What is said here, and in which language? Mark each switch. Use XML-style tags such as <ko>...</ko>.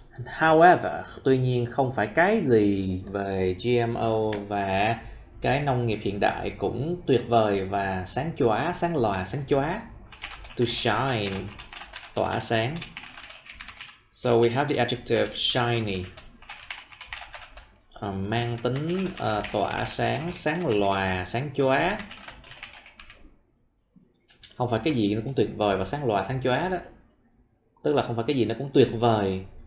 <en>However,</en> <vi>tuy nhiên không phải cái gì về GMO và cái nông nghiệp hiện đại cũng tuyệt vời và sáng chóa.</vi> <en>To shine,</en> <vi>tỏa sáng.</vi> <en>So we have the adjective shiny.</en> <vi>Mang tính tỏa sáng, sáng lòa, sáng chóa. Không phải cái gì nó cũng tuyệt vời và sáng lòa, sáng chóa đó. Tức là không phải cái gì nó cũng tuyệt vời.</vi>